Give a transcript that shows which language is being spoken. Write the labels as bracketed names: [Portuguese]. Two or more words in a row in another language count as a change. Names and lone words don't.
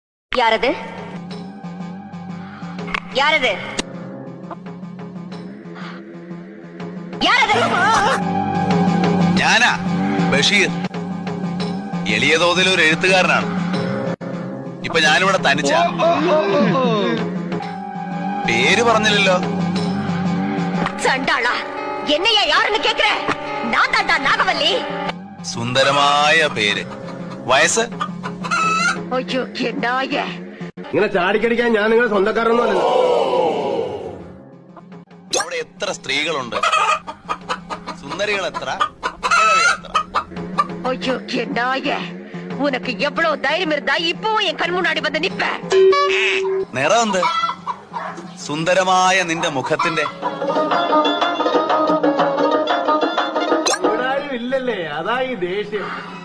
[Tamil] யாரது யாரது யாரது? [Malayalam] ഞാനാ ബഷീർ. എളിയ തോതിൽ ഒരു എഴുത്തുകാരനാണ്. ഇപ്പൊ ഞാനിവിടെ തനിച്ച. പേര് പറഞ്ഞില്ലല്ലോ. [Tamil] சண்டாளா என்னையா யாருன்னு கேக்குற? நான் தாண்டா நாகவல்லி. [Malayalam] സുന്ദരമായ പേര്. വയസ്സ്? [Tamil] அய்யோ என்னய்யா [Malayalam] ഇങ്ങനെ ചാടിക്കടിക്കാൻ ഞാൻ നിങ്ങളുടെ സ്വന്തക്കാരൊന്നുമല്ലോ. അവിടെ എത്ര സ്ത്രീകളുണ്ട്? സുന്ദരികൾ എത്ര? കിഴവികൾ എത്ര? [Tamil] ஐயோ എന്നായ உனக்கு எவ்வளவு தைரியம் இருந்தா இப்பவும் என் கண் முன்னாடி வந்து நிப்ப? [Malayalam] നിറം എന്ത്? സുന്ദരമായ നിന്റെ മുഖത്തിന്റെ. ഇവിടെ ആരും ഇല്ലല്ലേ, അതാ ഈ ദേഷ്യം.